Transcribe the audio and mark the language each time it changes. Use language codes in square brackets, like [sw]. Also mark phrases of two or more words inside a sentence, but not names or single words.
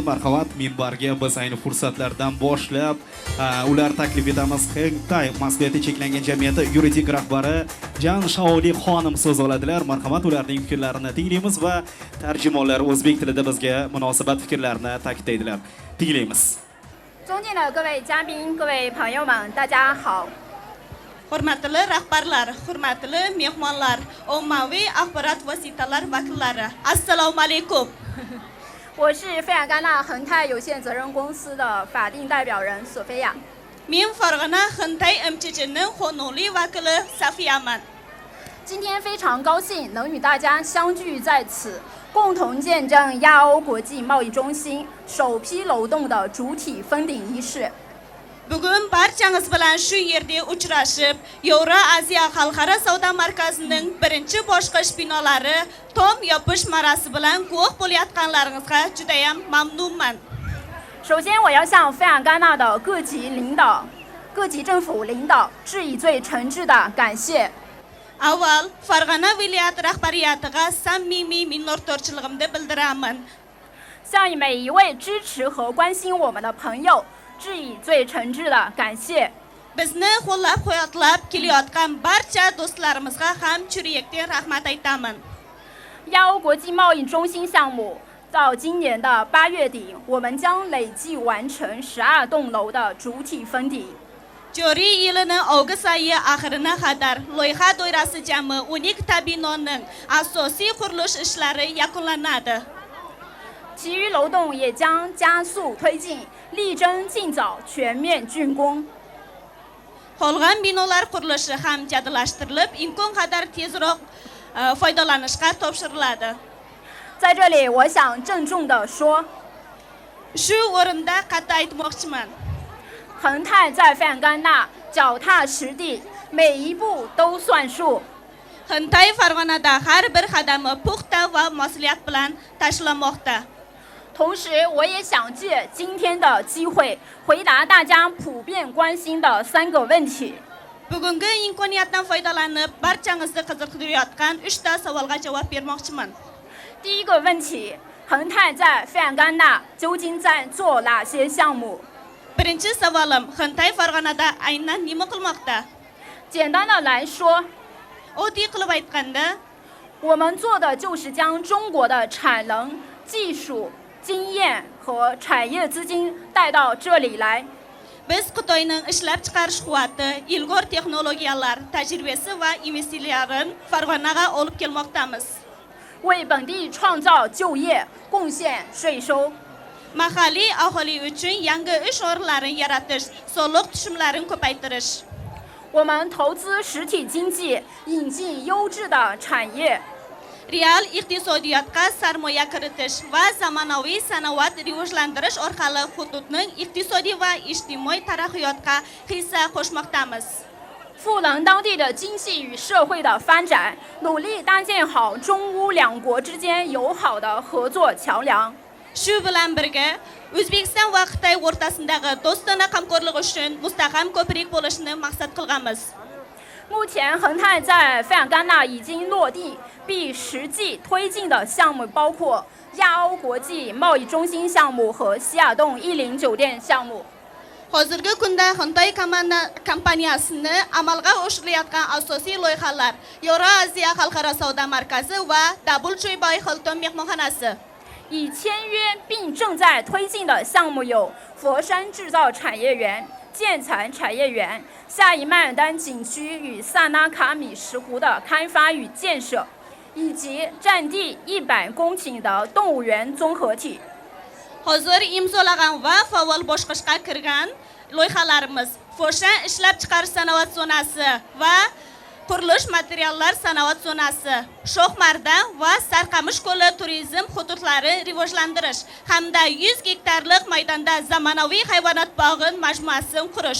[uz] Marhamat, minbarga biz ayni fursatlardan boshlab ular taklif etamiz. Hintay mas'uliyati cheklangan jamiyati yuridik rahbari Jan Shaoli xonim so'z oladilar. Marhamat, ularning fikrlarini tinglaymiz va tarjimonlar o'zbek tilida bizga munosabat fikrlarini ta'kidlaydilar. Tinglaymiz. [zh] 尊敬的各位嘉宾、各位朋友们，大家好。 [uz] Hurmatli rahbarlar, hurmatli mehmonlar, ommaviy axborot vositalar vakillari, assalomu alaykum. [zh] 我是费尔干纳恒泰有限责任公司的法定代表人索菲亚。 [uz] Men Farg'ona Xintay MCC'ning qonuniy vakili Safiyaman. [zh] 今天非常高兴能与大家相聚在此，共同见证亚欧国际贸易中心首批楼栋的主体封顶仪式。 [uz] Bugun barchangiz bilan shu yerda uchrashib, Yevroaziya Xalqaro savdo markazining birinchi bosqich binolari tom yopish marosimi bilan guvoh bo'layotganlaringizga juda ham mamnunman. [zh] 首先，我要向费尔干纳的各级政府领导致以最诚挚的感谢。 [uz] Avval Farg'ona viloyati rahbariyatiga samimiy minnatdorchiligimni bildiraman. [zh] 向每一位支持和关心我们的朋友致以最诚挚的感谢。 [uz] Bizni qo'llab-quvvatlab kelayotgan barcha do'stlarimizga ham churyakdan rahmat aytaman. [zh] 亚欧国际贸易中心项目到今年的8月底，我们将累计完成12栋楼的主体封顶。 [uz] Joriy yilining avgust oyi oxirina qadar loyiha doirasida jami 12 binoning asosiy qurilish ishlari yakunlanadi. [zh] 其余楼栋也将加速推进，力争尽早全面竣工。 [uz] Qolgan binolar qurilishi ham jadallashtirilib, imkon qadar tezroq foydalanishga topshiriladi. [zh] 在这里，我想郑重地说， [uz] Shu o'rinda qat'iy aytmoqchiman. [zh] 恒泰在费尔干纳脚踏实地，每一步都算数。 [uz] Xintay Farg'onada har bir qadami puxta va mas'uliyat bilan tashlanmoqda. [zh] 同时，我也想借今天的机会回答大家普遍关心的3个问题。 [uz] Bugungi imkoniyatdan foydalanib, barchangizni qiziqtirayotgan 3 ta savolga javob bermoqchiman. [zh] 第一个问题，恒泰在费尔干纳究竟在做哪些项目？ [uz] Birinchi savolim, Xintay Farg'onada aynan nima qilmoqda? [zh] 简单的来说， [uz] Oddiy qilib aytganda, [zh] 我们做的就是将中国的产能、技术、经验和产业资金带到这里来。 [uz] biz Xitoyning ishlab chiqarish quvvati, ilg'or texnologiyalar, tajribasi va investitsiyalarni Farg'onaga olib kelmoqdamiz. [zh] 为本地创造就业，贡献税收。 [uz] Mahalliy aholi uchun yangi ish o'rinlarini yaratish, soliq tushumlarini ko'paytirish. [zh] 我们投资实体经济，引进优质的产业。 [uz] Real iqtisodiyotga sarmoya kiritish va zamonaviy sanoat rivojlantirish orqali hududning iqtisodiy va ijtimoiy taraqqiyotga hissa qo'shmoqdamiz. [zh] 赋能当地的经济与社会的发展，努力搭建好中乌两国之间友好的合作桥梁。 [uz] Shu bilan birga O'zbekiston va Xitoy o'rtasidagi do'stona hamkorlik uchun mustahkam ko'prik bo'lishini maqsad qilganmiz. [zh] 目前，恒泰在费尔干纳已经落地并实际推进的项目包括亚欧国际贸易中心项目和希尔顿10酒店项目。 [uz] Hozirgi kunda Xitoy kompaniyasini amalga oshirilayotgan asosiy loyihalar Yevroaziya Xalqaro savdo markazi va Double-Joy Hilton mehmonxonasi. [zh] 已签约并正在推进的项目有佛山制造产业园、建材产业园、夏伊曼尔丹景区与萨那卡米什湖的开发与建设，以及占地100公顷的动物园综合体。 [uz] Hozir imzolagan va faol bosqichga kirgan loyihalarimiz Foshan ishlab chiqarish sanoat zonasi va qurilish materiallar sanoat zonasi, Sho'xmardan va Sarqamish ko'li turizm hududlari rivojlantirish hamda 100 gektarlik maydonda zamonaviy hayvonot bog'i majmuasini qurish.